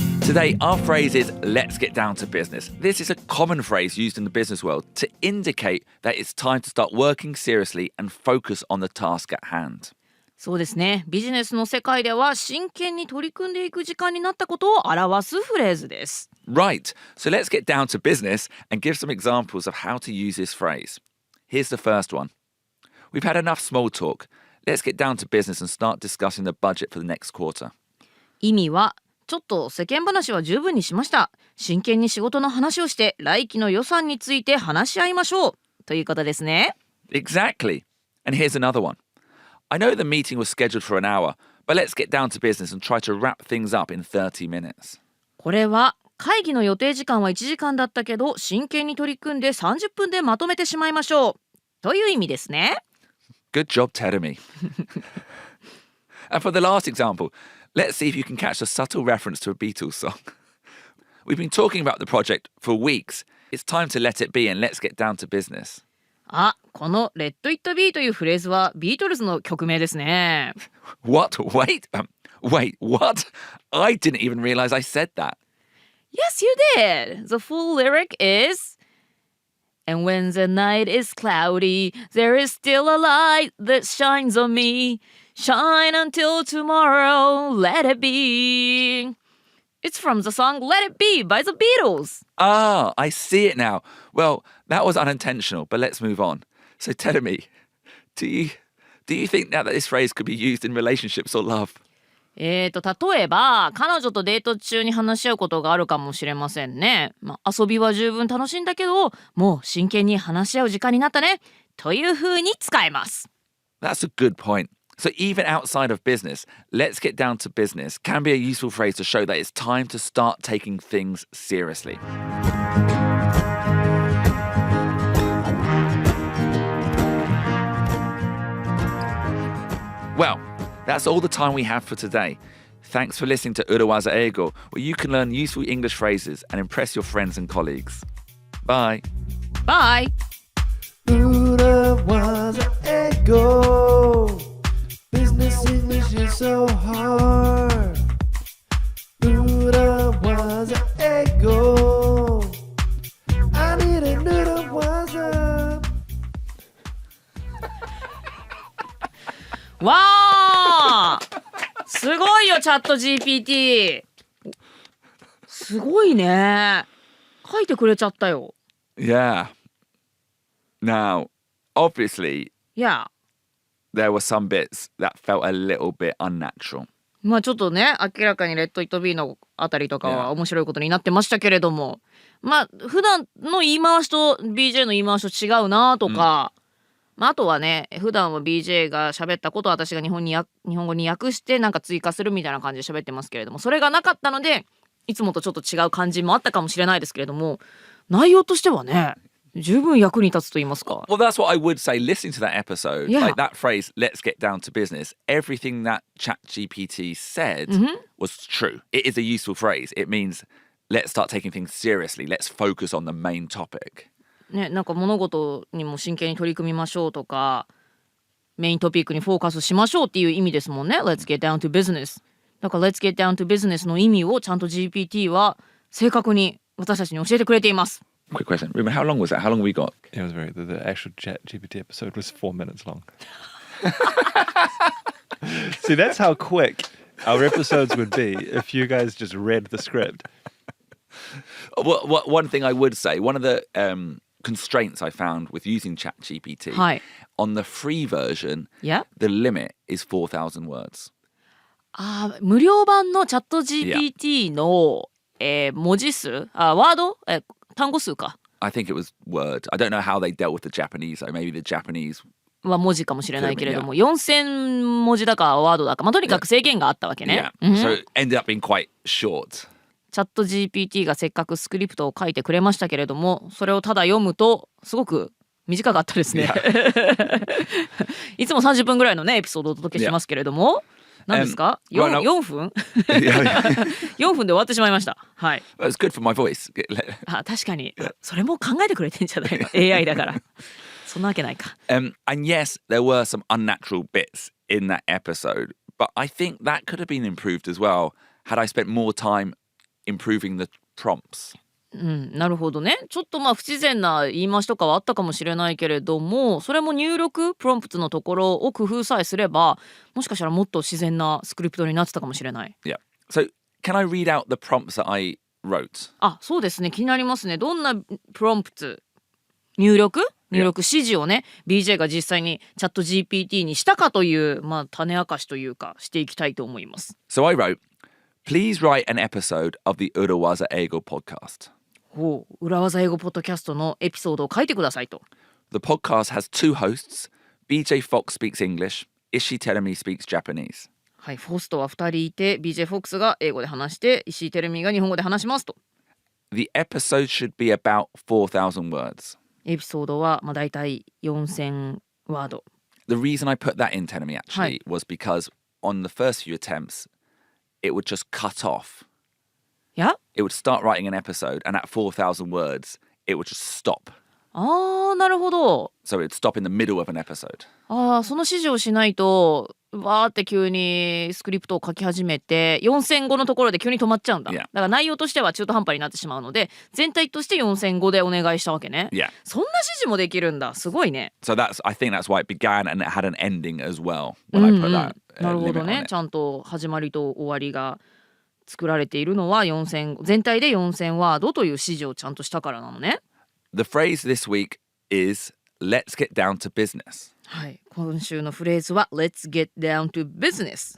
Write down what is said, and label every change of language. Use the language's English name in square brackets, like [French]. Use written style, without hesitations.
[English] Today, our phrase is, let's get down to business. This is a common phrase used in the business world to indicate that it's time to start working seriously and focus on the task at hand. [Japanese] そうですね。ビジネスの世界では真剣に取り組んでいく時間になったことを表すフレーズです。 [English] Right. So let's get down to business and give some examples of how to use this phrase. Here's the first one. We've had enough small talk. Let's get down to business and start discussing the budget for the next quarter. [Japanese] 意味は、ちょっと世間話は十分にしました。真剣に仕事の話をして来期の予算について話し合いましょう。ということですね。 [English] Exactly. And here's another one. I know the meeting was scheduled for an hour, but let's get down to business and try to wrap things up in 30 minutes. [Japanese] これは会議の予定時間は1時間だったけど真剣に取り組んで30分でまとめてしまいましょう。という意味ですね。 [English] Good job, Terumi. And for the last example,Let's see if you can catch a subtle reference to a Beatles song. We've been talking about the project for weeks. It's time to let it be and let's get down to business. [Japanese] あ、この Let It Be というフレーズはビートルズの曲名ですね。 [English] What? Wait, what? I didn't even realize I said that. Yes, you did. The full lyric is, And when the night is cloudy, there is still a light that shines on me.Shine until tomorrow, let it be. It's from the song Let It Be by the Beatles. Ah, I see it now. Well, that was unintentional, but let's move on. So tell me, do you think now that this phrase could be used in relationships or love? [Japanese] 例えば彼女とデート中に話し合うことがあるかもしれませんね。遊びは十分楽しいんだけど、もう真剣に話し合う時間になったね。という風に使えます。 [English] That's a good point.So even outside of business, let's get down to business can be a useful phrase to show that it's time to start taking things seriously. Well, that's all the time we have for today. Thanks for listening to 裏技英語, where you can learn useful English phrases and impress your friends and colleagues. Bye. Bye. 裏技英語Business English is so hard. 裏技英語 I need a 裏技 [Japanese] わーすごいよチャット GPT すごいね書いてくれちゃったよ [English] Yeah. Now, obviously, Yeah.There were some bits that felt a little bit unnatural. [Japanese] まあちょっとね明らかにレッド・イット・ビーのあたりとかは面白いことになってましたけれども、まあ普段の言い回しと BJ の言い回しと違うなとか、あとはね普段は BJ が喋ったことを私が日本語に訳してなんか追加するみたいな感じで喋ってますけれども、それがなかったのでいつもとちょっと違う感じもあったかもしれないですけれども、内容としてはね十分役に立つと言いますか。 [English] Well, that's what I would say. Listening to that episode, Yeah. like that phrase, let's get down to business, everything that ChatGPT said was true. It is a useful phrase. It means let's start taking things seriously. Let's focus on the main topic. [Japanese] ね、なんか物事にも真剣に取り組みましょうとか、メイントピックにフォーカスしましょうっていう意味ですもんね。 [English] Let's get down to business. [Japanese] だから [English] Let's get down to business [Japanese] の意味をちゃんと GPT は正確に私たちに教えてくれています。 [English] Quick question. Ruben, how long was that? How long have we got? It was the actual ChatGPT episode was 4 minutes long. See, that's how quick our episodes would be if you guys just read the script. One thing I would say, one of the constraints I found with using ChatGPT. [Japanese] はい。 [English] On the free version, Yeah. the limit is 4,000 words. [Japanese] 無料版のチャット GPT の、文字数ワード、単語数か [English] I think it was words. I don't know how they dealt with the Japanese, though. Maybe the Japanese [Japanese] は文字かもしれないけれども、4000文字だかワードだか、とにかく制限があったわけね。 [English] So it ended up being quite short. [Japanese] チャット GPT がせっかくスクリプトを書いてくれましたけれども、それをただ読むとすごく短かったですね。いつも30分ぐらいのねエピソードをお届けしますけれども、何ですか？4分4分で終わってしまいました。はい。 [English] Well, it's good for my voice. [Japanese] 確かにそれも考えてくれてんじゃないのAI だから。そんなわけないか。 [English] And yes, there were some unnatural bits in that episode, but I think that could have been improved as well had I spent more time improving the prompts. [Japanese] なるほどね。ちょっと不自然な言い回しとかはあったかもしれないけれども、それも入力プロンプトのところを工夫さえすれば、もしかしたらもっと自然なスクリプトになってたかもしれない。 [English] Yeah. So, can I read out the prompts that I wrote? [Japanese] そうですね。気になりますね。どんなプロンプト入力指示をね BJ が実際にチャット GPT にしたかという種明かしというかしていきたいと思います。 [English] So I wrote, please write an episode of the 裏技英語 podcast. [Japanese] 裏技英語ポッドキャストのエピソードを書いてくださいと。 [English] The podcast has two hosts. BJ Fox speaks English. Ishii Terumi speaks Japanese. [Japanese] はい、ホストは2人いて BJ フォックスが英語で話して石井テルミが日本語で話しますと。 [English] The episode should be about 4,000 words. [Japanese] エピソードはだいたい4000ワード。 [English] The reason I put that in Terumi actually was because on the first few attempts it would just cut off. Yeah? It would start writing an episode and at 4,000 words it would just stop. [Japanese] なるほど。 [English] So it would stop in the middle of an episode. [Japanese] その指示をしないとわーって急にスクリプトを書き始めて4000語のところで急に止まっちゃうんだ。だから内容としては中途半端になってしまうので全体として4000語でお願いしたわけね。 [English] Yeah. [Japanese] そんな指示もできるんだ。すごいね。 [English] So I think that's why it began and it had an ending as well when I put that [Japanese] なるほ [English] limit [Japanese] ど [English] on [Japanese] ね。 [English] it. [Japanese] ちゃんと始まりと終わりが作られているのは全体で4000ワードという指示をちゃんとしたからなのね。 [English] The phrase this week is let's get down to business. [Japanese] はい、今週のフレーズは [English] Let's get down to business。